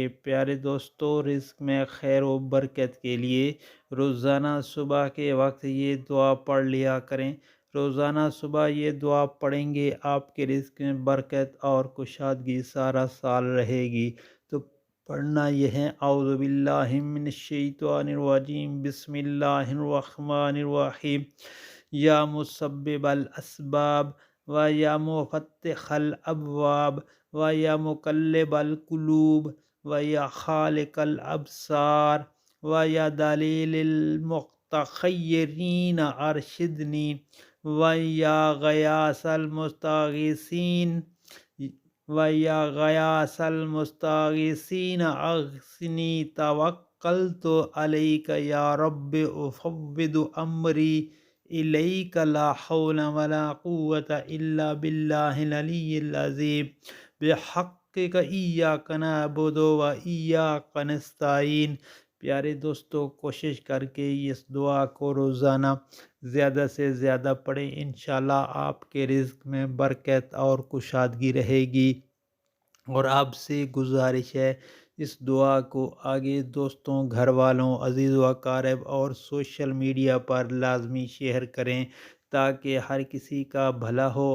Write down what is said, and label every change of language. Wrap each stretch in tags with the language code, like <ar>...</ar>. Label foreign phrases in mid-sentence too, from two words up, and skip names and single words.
<ur>پیارے دوستو، رزق میں خیر و برکت کے لیے روزانہ صبح کے وقت یہ دعا پڑھ لیا کریں۔ روزانہ صبح یہ دعا پڑھیں گے، آپ کے رزق میں برکت اور کشادگی سارا سال رہے گی۔ تو پڑھنا یہ ہے،</ur> <ar>اعوذ باللہ من الشیطان الرجیم، بسم اللہ الرحمن الرحیم۔ یا مسبب الاسباب و یا مفتح الابواب و یا مقلب القلوب و یا خالق الابصار و یا دلیل المتخیرین ارشدنی و یا غیاث المستغیثین وَيَا غَيَاثَ الْمُسْتَغِيثِينَ أَغْثِنِي تَوَكَّلْتُ عَلَيْكَ يَا رَبِّ أُفَوِّضُ أَمْرِي إِلَيْكَ لَا حَوْلَ وَلَا قُوَّةَ إِلَّا بِاللَّهِ الْعَلِيِّ الْعَظِيمِ بِحَقِّكَ إِيَّاكَ نَعْبُدُ وَإِيَّاكَ نَسْتَعِينُ۔</ar> <ur>پیارے دوستو، کوشش کر کے اس دعا کو روزانہ زیادہ سے زیادہ پڑھیں، انشاءاللہ آپ کے رزق میں برکت اور کشادگی رہے گی۔ اور آپ سے گزارش ہے، اس دعا کو آگے دوستوں، گھر والوں، عزیز و اقارب اور سوشل میڈیا پر لازمی شیئر کریں تاکہ ہر کسی کا بھلا ہو۔</ur>